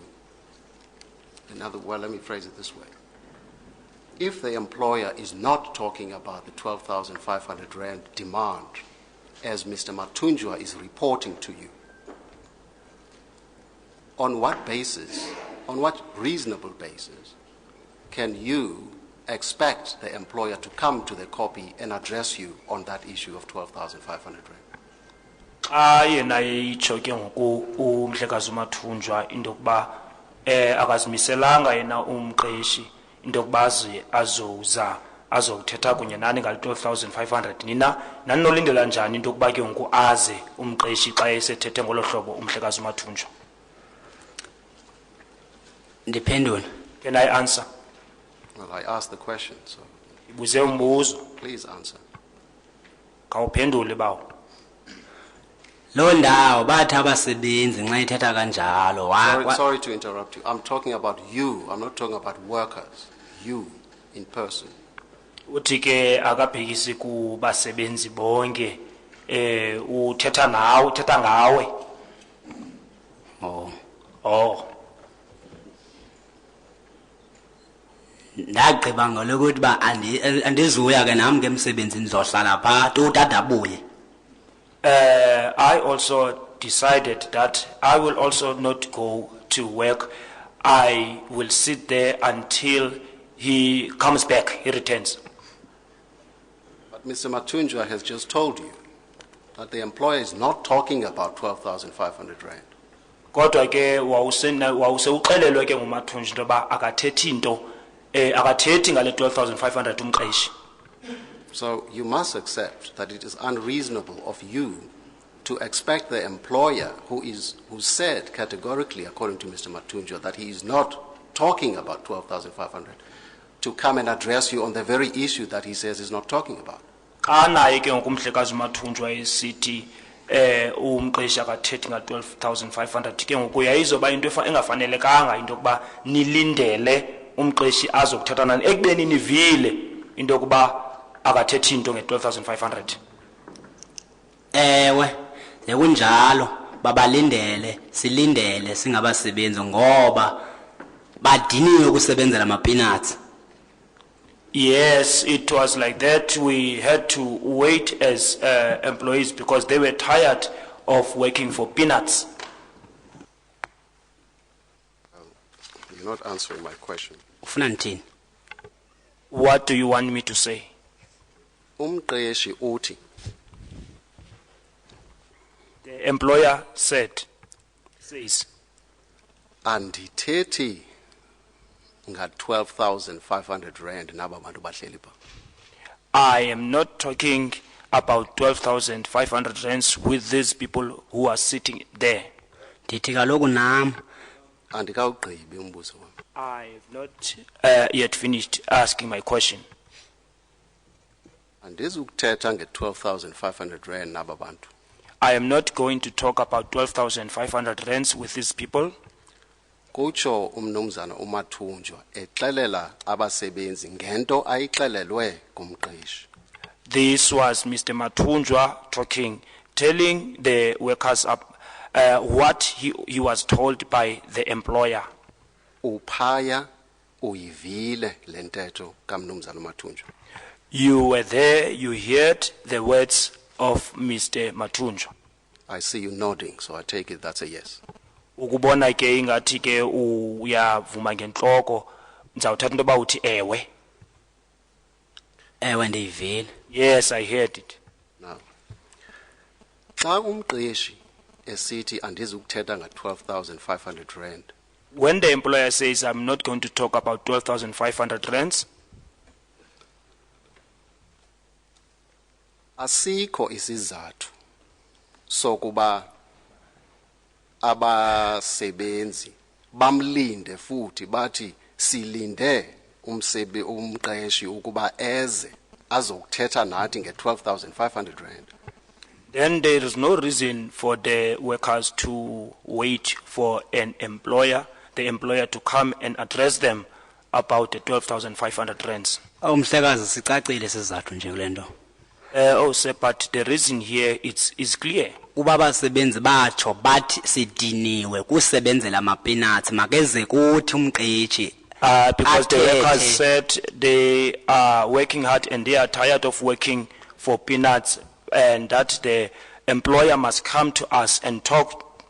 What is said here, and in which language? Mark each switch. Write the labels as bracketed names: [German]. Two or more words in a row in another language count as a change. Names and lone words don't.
[English] Well, let me phrase it this way. If the employer is not talking about the 12,500 rand demand, as Mr. Matunjwa is reporting to you, on what basis, on what reasonable basis, can you expect the employer to come to the copy and address you on that issue of 12,500 rand? [Xhosa] Yena itsho ke ngoku umhlekazi uMathunjwa into yokuba akazimiselanga yena umqeshi into yokuba azothetha kunye nani ngale 12,500. Nina naninolindela njani into yokuba ke ngoku aze umqeshi xa esethethe ngolo hlobo umhlekazi uMathunjwa? Ndiphendule. [English] Can I answer? Well, I asked the question, so [Xhosa] Ibuze umbuzo, [English] please answer. [Xhosa] khawuphendule bawo. Lo ndawo bathi abasebenzi nxa ithetha kanjalo. [English] Sorry to interrupt you. I'm talking about you. I'm not talking about workers. You, in person. [Xhosa] Uthi ke akabhekisi kubasebenzi bonke uthetha nawe, uthetha ngawe. [English] Oh. [Xhosa] Ndagqiba ngalokuthi ba andizuya ke nami ke emsebenzini zohlala pha utata abuye. [English] I also decided that I will also not go to work. I will sit there until he comes back, he returns. But Mr. Matunjwa has just told you that the employer is not talking about 12,500 rand. [Xhosa] Kodwa ke wawuse uqelelwe ke nguMathunjwa into ba akathethi into akathethi ngale 12,500 umqeshi. [English] So you must accept that it is unreasonable of you to expect the employer who said categorically, according to Mr. Matunjwa, that he is not talking about 12,500, to come and address you on the very issue that he says he's not talking about. [Xhosa] Naye ke ngokumhlekazi uMathunjwa esithi umqeshi akathethi nga 12,500 ke ngoku yayizoba into engafanelekanga into yokuba nilindele umqeshi azokuthetha nani ekubeni nivile into yokuba akathethi into nge 12,500. Ewe, sekunjalo babalindele silindele singabasebenzi ngoba badiniwe ukusebenzela ama peanuts. [English] Yes, it was like that. We had to wait as employees because they were tired of working for peanuts. You're not answering my question. [Xhosa] Ufuna nithini? [English] What do you want me to say? [Xhosa] Umqeshi uthi [English] The employer says, [Xhosa] andithethi nga 12,500 rand naba bantu bahleli pha. [English] I am not talking about 12,500 rands with these people who are sitting there. [Xhosa] Ndithi kaloku nam Andikawugqibi umbuzo wami. [English] I have not yet finished asking my question. [Xhosa] Andizukuthetha nge 12,500 rand naba bantu. [English] I am not going to talk about 12,500 rands with these people. [Xhosa] Kutsho umnumzana uMathunjwa exelela abasebenzi ngento ayixelelwe kumqeshi. [English] This was Mr. Mathunjwa talking, telling the workers what he was told by the employer. [Xhosa] Uphaya uyivile lentetho kamnumzana uMathunjwa. [English] You were there, you heard the words of Mr. Mathunjwa. I see you nodding, so I take it that's a yes. [Xhosa] Ukubona ke ingathi ke uyavuma ngenhloko ngizawuthatha into ba uthi ewe. ewe ndiyivile. [English] Yes, I heard it. Now, [Xhosa] xa umqeshi esithi andizukuthetha nga 12,500 rand, [English] When the employer says I'm not going to talk about 12,500 rands, [Xhosa] asikho isizathu sokuba abasebenzi bamlinde futhi bathi silinde umqeshi ukuba eze azokuthetha nathi nge-12,500 rand. [English] Then there is no reason for the workers to wait for the employer to come and address them about the 12,500 rands. [Xhosa] Umhlekazi sicacile sizathu nje kulento. [English] Oh, sir, but the reason here is clear. [Xhosa] Kuba abasebenzi batsho bathi sidiniwe kusebenzela ama-peanuts makeze kuthi umqeshi. [English] Because the workers said they are working hard and they are tired of working for peanuts, and that the employer must come to us and talk